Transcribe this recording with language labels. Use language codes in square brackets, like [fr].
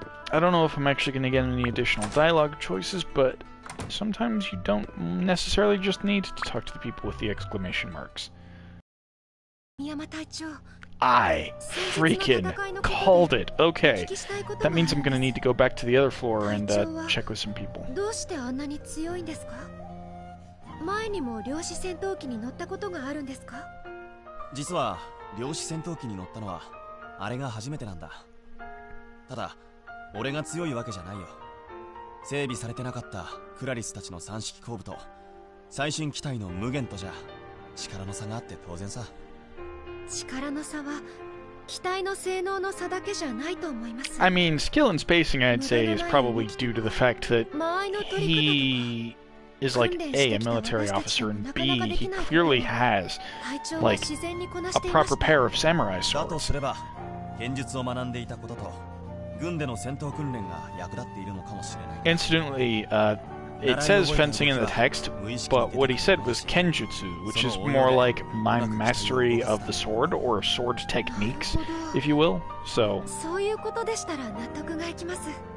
[en] I don't know if I'm actually going to get any additional dialogue choices, but sometimes you don't necessarily just need to talk to the people with the exclamation marks. I freaking called it. Okay. That means I'm gonna need to go back to the other floor and check with some people. [ja] どうしてあんなに強いんですか？前にも量子戦闘機に乗ったことがあるんですか？実は量子戦闘機に乗ったのはあれが初めてなんだ。ただ俺が強いわけじゃないよ。整備されてなかったクラリスたちの三式後部と最新機体の無限とじゃ力の差があって当然さ。力の差は機体の性能の差だけじゃないと思います。 [en] I mean, skill and spacing, I'd say, is probably due to the fact that he is like A military officer, and B, he clearly has like a proper pair of samurai [ja] だとすれば剣術を学んでいたことと軍での戦闘訓練が役立っているのかもしれない。 [en] Incidentally, it says fencing in the text, but what he said was kenjutsu, which is more like my mastery of the sword, or sword techniques, if you will. So [ja] そういうことでしたら納得がいきます。